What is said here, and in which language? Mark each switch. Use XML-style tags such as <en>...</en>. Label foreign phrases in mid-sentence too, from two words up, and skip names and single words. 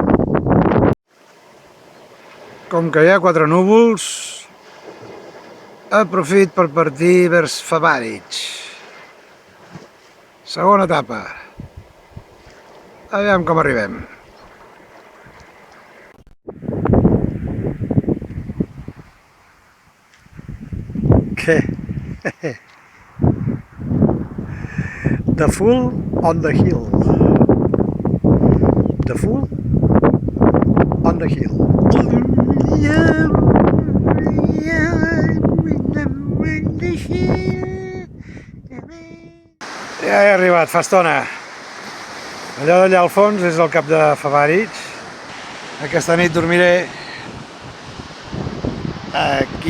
<ca>Com que hi ha 4 núvols, aprofit per partir vers Favarich. Segona etapa. Aviam com arribem. Què? The Fool on the Hill. The Fool on the Hill. Ja he arribat, fa estona. Allò d'allà al fons és el cap de Favarich. Aquesta nit dormiré aquí.</ca>